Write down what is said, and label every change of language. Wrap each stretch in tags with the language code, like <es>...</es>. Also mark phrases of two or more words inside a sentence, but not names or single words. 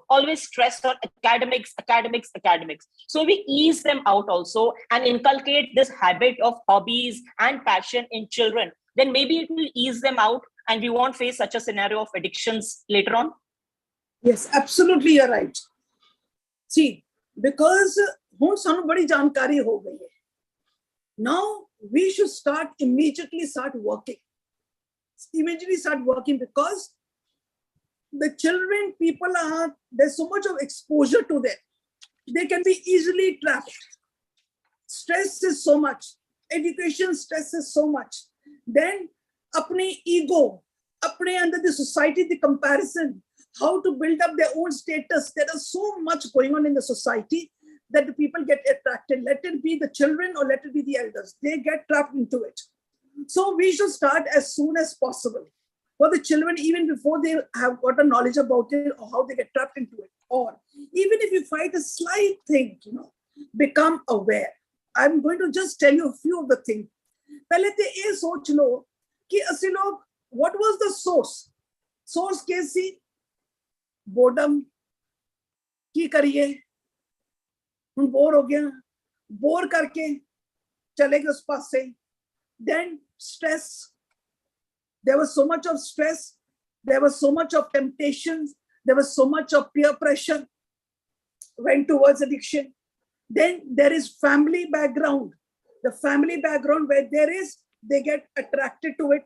<en>Always stress on academics, academics, academics. So we ease them out also and inculcate this habit of hobbies and passion in children. Then maybe it will ease them out and we won't face such a scenario of addictions later on. Yes, absolutely, you're right. See, because</en> <pa>ਹੁਣ ਸਾਨੂੰ ਬੜੀ ਜਾਣਕਾਰੀ ਹੋ ਗਈ ਹੈ.</pa> <en>Now we should immediately start working. Immediately start working, because the children, there's so much of exposure to them. They can be easily trapped. Stress is so much. Education stress is so much. Then, apne ego, apne under the society, the comparison, how to build up their own status. There is so much going on in the society that the people get attracted. Let it be the children or let it be the elders. They get trapped into it. So we should start as soon as possible. For the children, even before they have got a knowledge about it or how they get trapped into it. Or even if you find a slight thing, become aware. I'm going to just tell you a few of the things.</en> <hi>पहले तो ये सोच लो कि असली लोग,</hi> <en>what was the source?</en> <hi>Source कैसी? Boredom.</hi> <pa>ਕੀ ਕਰੀਏ?</pa> <hi>हम बोर हो गया. बोर करके चले गए उस पास से.</hi> <en>Then stress. There was so much of stress. There was so much of temptations. There was so much of peer pressure. Went towards addiction. Then there is family background. The family background where they get attracted to it.</en>